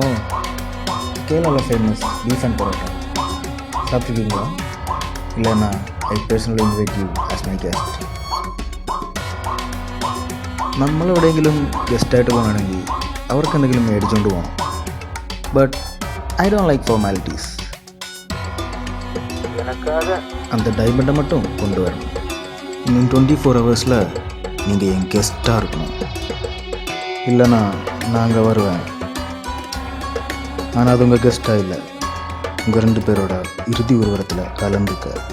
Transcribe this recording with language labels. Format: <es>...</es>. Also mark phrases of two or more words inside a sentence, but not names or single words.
<ta>கேரளாவில்</ta> <en>famous beef and</en> <ta>பரோட்டா சாப்பிட்ருக்கீங்களா?</ta> <en>இல்லைன்னா I personally invite you as my guest.</en> <ml>നമ്മളെവിടെയെങ്കിലും ഗസ്റ്റായിട്ട് പോകണമെങ്കിൽ അവർക്ക് എന്തെങ്കിലും മേടിച്ചുകൊണ്ട് പോകണം.</ml> <en>but I don't like formalities.</en> <ta>எனக்காக அந்த டைமண்டை மட்டும் கொண்டு வரணும். இன்னும் 24 ஹவர்ஸில் நீங்கள் என் கெஸ்ட்டாக இருக்கணும். இல்லைனா நான் அங்கே வருவேன். ஆனால் அது உங்கள் கெஸ்ட்டாக இல்லை, உங்கள் 2 பேரோட இறுதி உருவத்தில் கலந்துக்க.</ta>